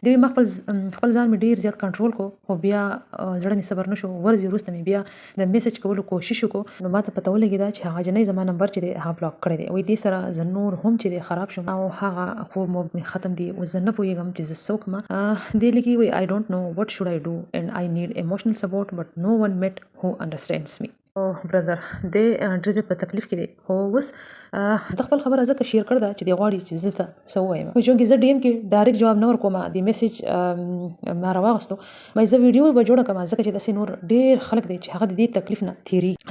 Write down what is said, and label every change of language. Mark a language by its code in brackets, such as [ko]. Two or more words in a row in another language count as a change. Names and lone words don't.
[ps] دی وایي ما خپل ځان مې ډېر زیات کنټرول کړو، خو بیا زړه مې صبر نه شو. ورځې وروسته مې بیا د میسج کولو کوشش وکړو، نو ما ته پته ولګېده چې هغه جنۍ زما نمبر چې دی هغه بلاک کړی دی. وایي دې سره زه نور هم چې دی خراب شوم او هغه خوب مو مې ختم دی. اوس زه نه پوهېږم چې زه څه وکړم. دی لیکي وایي [en] I don't know what should I do and I need emotional support but no one met who understands me. [ps] برادر دی ډېر زیات په تکلیف کې دی، خو اوس د خپل خبره ځکه شیر کړې ده چې دی غواړي چې زه ته څه ووایم. چونکې زه ډي ایم کې ډایرکټ جواب نه ورکوم، د میسج ما راواغستو، وایي زه ویډیو به جوړه کړم ځکه چې داسې نور ډېر خلک دی چې هغه د دې تکلیف نه تېرېږي.